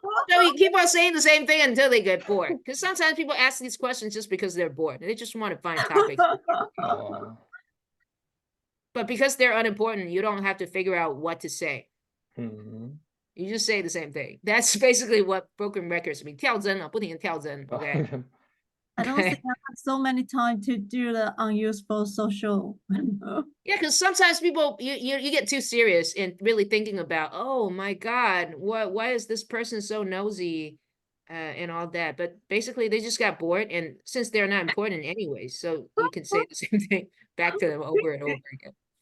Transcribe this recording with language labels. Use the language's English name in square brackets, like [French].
[English] So you keep on saying the same thing until they get bored. Because sometimes people ask these questions just because they're bored. They just want to find topics. Oh. But because they're unimportant, you don't have to figure out what to say. Mhm. You just say the same thing. That's basically what broken records mean. [Chinese] 跳针啊，不停地跳针, [English] okay? I don't think I have so many time to do the unuseful social. Yeah, because sometimes people, you get too serious in really thinking about, oh my God, why is this person so nosy and all that? But basically, they just got bored, and since they're not important anyway, so you can say the same thing back to them over and over again.